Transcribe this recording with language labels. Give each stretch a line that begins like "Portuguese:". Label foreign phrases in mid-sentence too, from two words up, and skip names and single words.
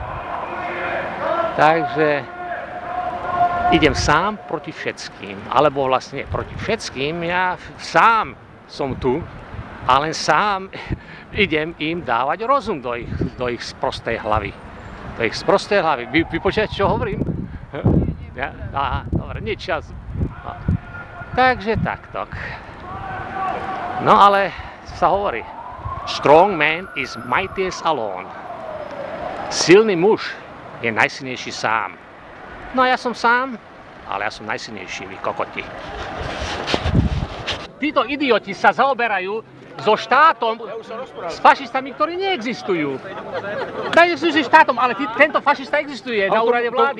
Slovak: Takže idem sám proti všetkým, alebo vlastne proti všetkým, ja sám som tu, a len sám idem im dávať rozum do ich sprostej hlavy. Vy počujete, čo hovorím? Ja? Aha, dobre, nič čas. No. Takže takto. No ale sa hovorí,
English: strong man is mightiest alone.
Slovak: Silný muž je najsilnejší sám. No a ja som sám, ale ja som najsilnejší, vy kokoti. Títo idioti sa zaoberajú so štátom, s fašistami, ktorí neexistujú. Neexistujú štátom, ale tento fašista existuje na úrade vlády.